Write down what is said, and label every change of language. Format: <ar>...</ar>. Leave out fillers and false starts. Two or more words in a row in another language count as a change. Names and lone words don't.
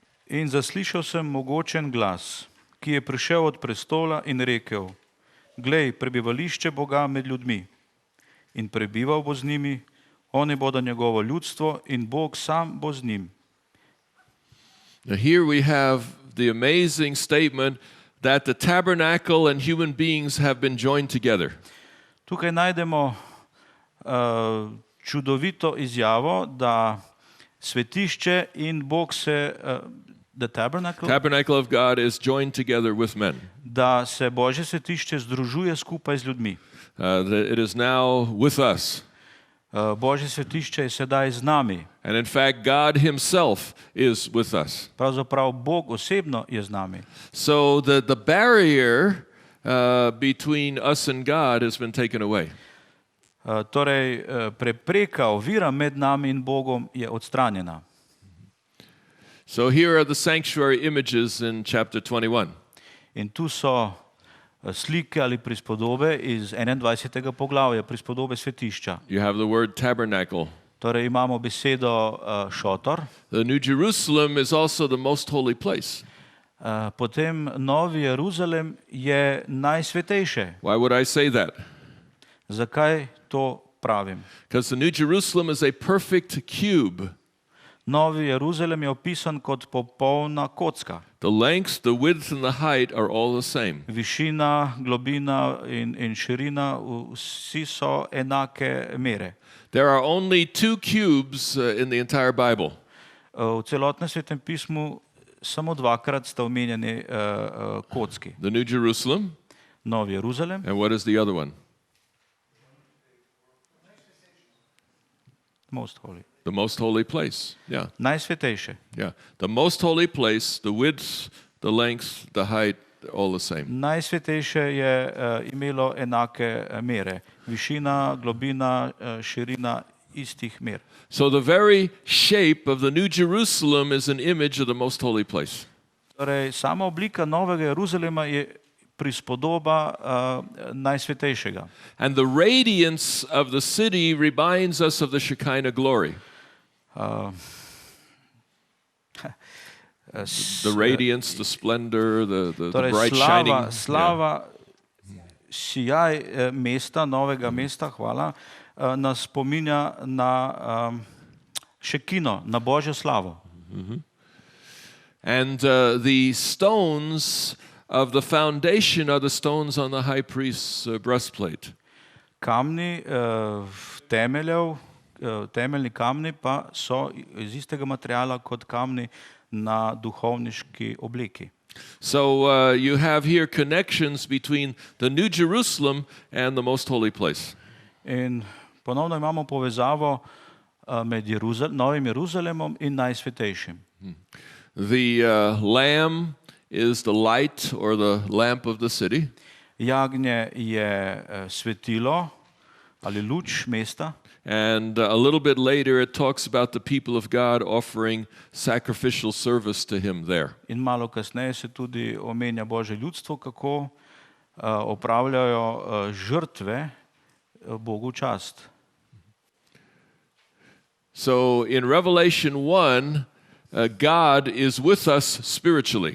<sl>In zaslišal sem mogočen glas, ki je prišel od prestola in rekel: Glej, prebivališče Boga med ljudmi. In prebival bo z njimi, oni bodo njegovo ljudstvo in Bog sam bo z njim.</sl> <en>Now here we have the amazing statement that the tabernacle and human beings have been joined together.</en> <sl>Tukaj najdemo čudovito izjavo, da svetišče in Bog se,</sl> <en>the Tabernacle of God is joined together with men.</en> <sl>da se Božje svetišče združuje skupaj z ljudmi.</sl> <en>That it is now with us.</en> <sl>Božje svetišče je sedaj z nami.</sl> <en>And in fact, God himself is with us.</en> <sl>Pravzaprav Bog osebno je z nami.</sl> <en>So the barrier between us and God has been taken away.</en> <sl>Torej, prepreka, ovira med nami in Bogom je odstranjena.</sl> <en>So here are the sanctuary images in chapter 21.</en> <sl>In tu so slike ali prispodobe iz 21. poglavja, prispodobe svetišča.</sl> <en>You have the word tabernacle.</en> <sl>Torej imamo besedo šotor.</sl> <en>The New Jerusalem is also the most holy place.</en> <sl>Potem Novi Jeruzalem je najsvetejše.</sl> <en>Why would I say that?</en> <sl>Zakaj to pravim?</sl> <en>Because the New Jerusalem is a perfect cube.</en> <sl>Novi Jeruzalem je opisan kot popolna kocka.</sl> <en>The length, the width and the height are all the same.</en> <sl>Višina, globina in širina, vsi so enake mere.</sl> <en>There are only two cubes in the entire Bible.</en> <sl>V celotnem Svetem pismu samo dvakrat sta omenjeni kocki.</sl> <en>The New Jerusalem,</en> <sl>Novi Jeruzalem.</sl> <en>and what is the other one? Most holy. The most holy place. Yeah,</en> <sl>Najsvetejše.</sl> <en>yeah. The most holy place, the width, the length, the height, all the same.</en> <sl>Najsvetejše je imelo enake mere. Višina, globina, širina istih mer.</sl> <en>So the very shape of the New Jerusalem is an image of the most holy place.</en> <sl>Torej, sama oblika Novega Jeruzalema je prispodoba najsvetejšega.</sl> <en>And the radiance of the city reminds us of the Shekinah glory. The radiance, the splendor, the</en> <sl>Torej,</sl> <en>bright shining.</en> <sl>slava, sijaj mesta, novega mesta, hvala, nas spominja na šekino, na Božjo slavo.</sl> <en>And the stones of the foundation are the stones on the high priest's breastplate.</en> <sl>Kamni temeljni kamni pa so iz istega materiala kot kamni na duhovniški obleki.</sl> <en>So you have here connections between the New Jerusalem and the most holy place.</en> <sl>In ponovno imamo povezavo med Novim Jeruzalemom in najsvetejšim.</sl> <en>The lamb is the light or the lamp of the city.</en> <sl>Jagnje je svetilo ali luč mesta.</sl> <en>And a little bit later it talks about the people of God offering sacrificial service to him there.</en> <sl>In malo kasneje se tudi omenja Božje ljudstvo, kako opravljajo žrtve Bogu v čast.</sl> <en>So in Revelation 1, God is with us spiritually.</en>